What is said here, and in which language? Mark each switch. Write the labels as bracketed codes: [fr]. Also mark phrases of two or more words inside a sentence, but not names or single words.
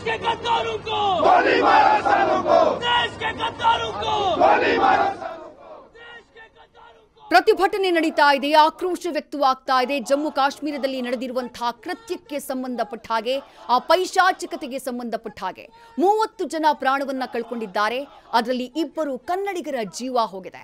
[hi] गद्दारों को गोली मारो, सालों को देश के गद्दारों को गोली मारो। [kn] ಪ್ರತಿಭಟನೆ ನಡೀತಾ ಇದೆ, ಆಕ್ರೋಶ ವ್ಯಕ್ತವಾಗ್ತಾ ಇದೆ. ಜಮ್ಮು ಕಾಶ್ಮೀರದಲ್ಲಿ ನಡೆದಿರುವಂತಹ ಕೃತ್ಯಕ್ಕೆ ಸಂಬಂಧಪಟ್ಟ ಹಾಗೆ, ಆ ಪೈಶಾಚಿಕತೆಗೆ ಸಂಬಂಧಪಟ್ಟ ಹಾಗೆ 30 ಜನ ಪ್ರಾಣವನ್ನ ಕಳ್ಕೊಂಡಿದ್ದಾರೆ. ಅದರಲ್ಲಿ 2 ಕನ್ನಡಿಗರ ಜೀವ ಹೋಗಿದೆ.